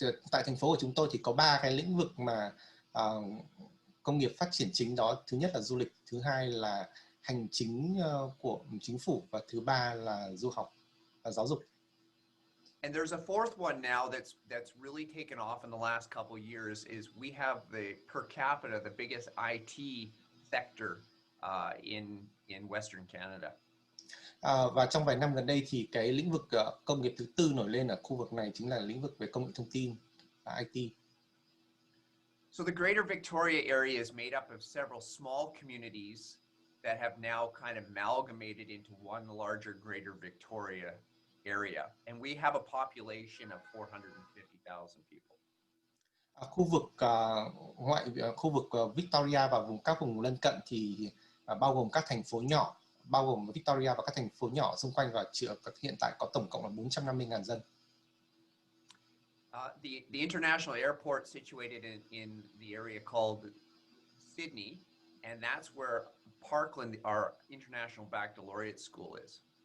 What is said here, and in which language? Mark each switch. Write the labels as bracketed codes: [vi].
[vi] Tại thành phố của chúng tôi thì có 3 cái lĩnh vực mà công nghiệp phát triển chính đó. Thứ nhất là du lịch, thứ hai là hành chính của chính phủ và thứ ba là du học và giáo dục. [en] And there's a fourth one now that's really taken off in the last couple years is we have the per capita, the biggest IT sector in Western Canada. [vi] Và trong vài năm gần đây thì cái lĩnh vực công nghiệp thứ tư nổi lên ở khu vực này chính là lĩnh vực về công nghệ thông tin và IT. [en] So the Greater Victoria area is made up of several small communities that have now kind of amalgamated into one larger Greater Victoria area, and we have a population of 450,000 people. [vi] Khu vực Victoria và các vùng lân cận thì bao gồm các thành phố nhỏ, bao gồm Victoria và các thành phố nhỏ xung quanh, và hiện tại có tổng cộng là 450.000 dân. [en] The international airport situated in the area called Sydney, and that's where Parkland, our international baccalaureate school is.